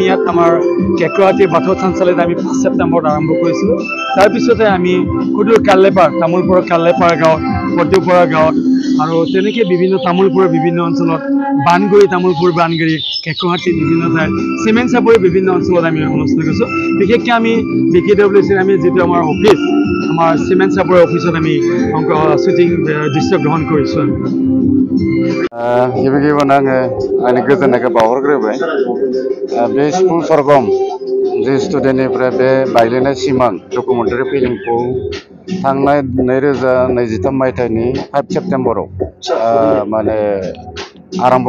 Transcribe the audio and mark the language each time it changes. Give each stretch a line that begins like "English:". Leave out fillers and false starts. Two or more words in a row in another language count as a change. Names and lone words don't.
Assamese: ইয়াত আমাৰ কেকহাটী বাথৌ থানচালিত আমি 5 ছেপ্টেম্বৰত আৰম্ভ কৰিছিলোঁ তাৰপিছতে আমি সুদূৰ কাল্লেপাৰ তামোলপুৰৰ কাল্লেপাৰ গাঁৱত পদ্মপুৰা গাঁৱত আৰু তেনেকৈ বিভিন্ন তামোলপুৰৰ বিভিন্ন অঞ্চলত বানগুৰি তামোলপুৰ বানগুৰি কেকহাটী বিভিন্ন ঠাইত চিমেণ্ট চাপৰিৰ বিভিন্ন অঞ্চলত আমি অনুষ্ঠিত কৰিছোঁ বিশেষকৈ আমি BKWAC আমি যিটো আমাৰ অফিচ আমাৰ চিমেণ্ট চাপৰিৰ অফিচত আমি শ্বুটিং দৃশ্য গ্ৰহণ কৰিছোঁ
Bodo: गिबियावनो आंनि गोजोननायखौ बावहरग्रोबाय बे सिफुं स्वर्गम जि स्टुडिय'निफ्राय बे बायग्लिनाय सिमां
English: documentary film
Bodo: थांनाय 2023 मायथाइनि 5 सेप्टेम्बराव माने आरम्भ